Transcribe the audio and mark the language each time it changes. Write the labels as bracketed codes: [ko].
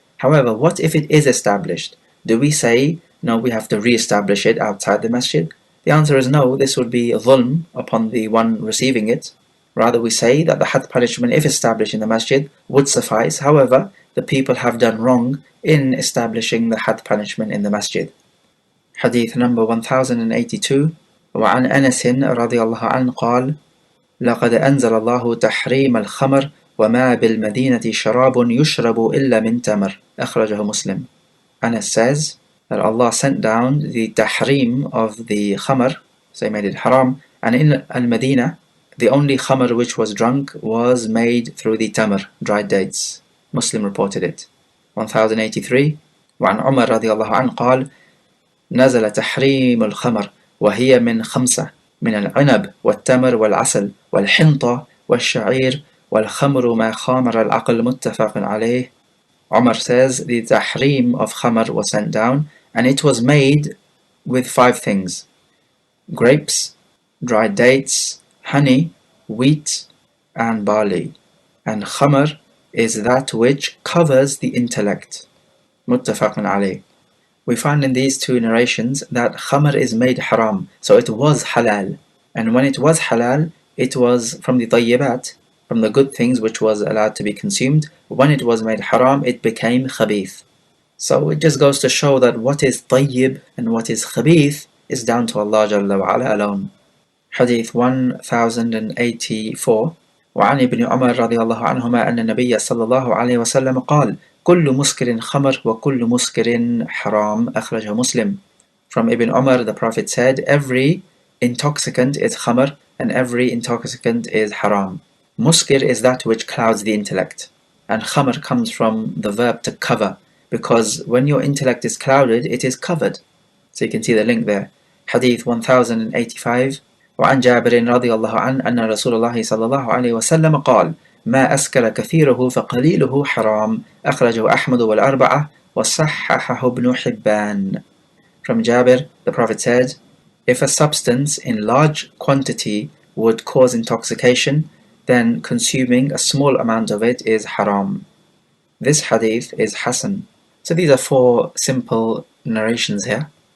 [en] However, what if it is established? Do we say, no, we have to re-establish it outside the masjid? The answer is no. This would be dhulm upon the one receiving it. Rather, we say that the had punishment, if established in the masjid, would suffice. However, the people have done wrong in establishing the had punishment in the masjid. Hadith number 1082. [ar] وعن أنس رضي الله عنه قال لقد أنزل الله تحريم الخمر وما بالمدينة شراب يشرب إلا من تمر أخرجه مسلم. [en] Anas says that Allah sent down the tahrim of the khamr, so he made it haram, and in Al-Madinah the only khamr which was drunk was made through the tamr, dried dates. Muslim reported it. 1083. [ar] وعن عمر رضي الله عنه قال نزل تحريم الخمر وهي من خمسة من العنب والتمر والعسل والحنطة والشعير والخمر ما خامر العقل متفق عليه. [en] Umar says the tahrim of khamr was sent down, and it was made with 5 things: grapes, dried dates, honey, wheat, and barley. And khamr is that which covers the intellect. Muttafaqun alayh. We find in these 2 narrations that khamr is made haram, so it was halal. And when it was halal, it was from the tayyibat, from the good things which was allowed to be consumed. When it was made haram, it became khabith. So it just goes to show that what is tayyib and what is khabith is down to Allah Jalla wa Ala alone. Hadith 1084. [ar] وعن ابن عمر رضي الله عنهما أن النبي صلى الله عليه وسلم قال: كل مسكر خمر وكل مسكر حرام. أخرجه مسلم. [en] From Ibn Umar, the Prophet said, every intoxicant is khamr and every intoxicant is haram. Muskir is that which clouds the intellect, and khamr comes from the verb to cover, because when your intellect is clouded, it is covered. So you can see the link there. Hadith 1085. [ar] وعن جابر رضي الله عنه أن رسول الله صلى الله عليه وسلم قال: ما أسكر كثيره فقليله حرام. أخرجه أحمد والأربعة وصححه ابن حبان. [en] From Jabir, the Prophet said, if a substance in large quantity would cause intoxication, then consuming a small amount of it is haram. This hadith is Hasan. So these are 4 simple narrations here.